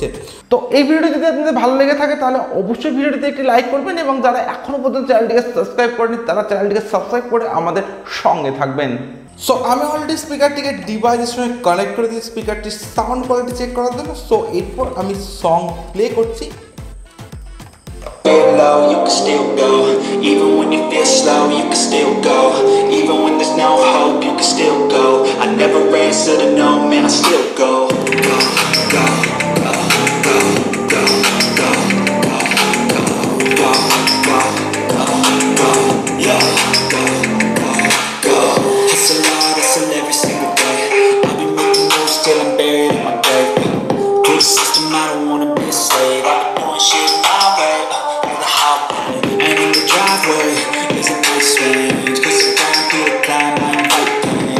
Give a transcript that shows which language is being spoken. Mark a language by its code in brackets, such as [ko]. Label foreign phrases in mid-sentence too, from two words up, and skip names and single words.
[bn] তো এই ভিডিওটি যদি আপনাদের ভালো লেগে থাকে তাহলে অবশ্যই ভিডিওটিতে একটি লাইক করবেন এবং যারা এখনও পর্যন্ত চ্যানেলটিকে সাবস্ক্রাইব করেনি তারা চ্যানেলটিকে সাবস্ক্রাইব করে আমাদের সঙ্গে থাকবেন। সো আমি অলরেডি স্পিকারটিকে ডিভাইসের সঙ্গে কানেক্ট করে দিয়েছি স্পিকারটির [en] sound quality [bn] চেক করার জন্য। সো এরপর আমি [en] song play [bn] করছি। [en] Low, you can still go. Even when you feel slow, you can still go. Even when there's no hope, you can still go. I never answer to no, man, I still go. Go, go, go, go, go, go, go, go, go, go, go, yeah, go, go, go. Hustle hard, hustle every single day. I've been making moves till I'm buried in my grave. To the system, I don't wanna be a slave. I've been doing shit my way. And in the driveway is a nice range, cause I'm down to the climb, I'm fighting.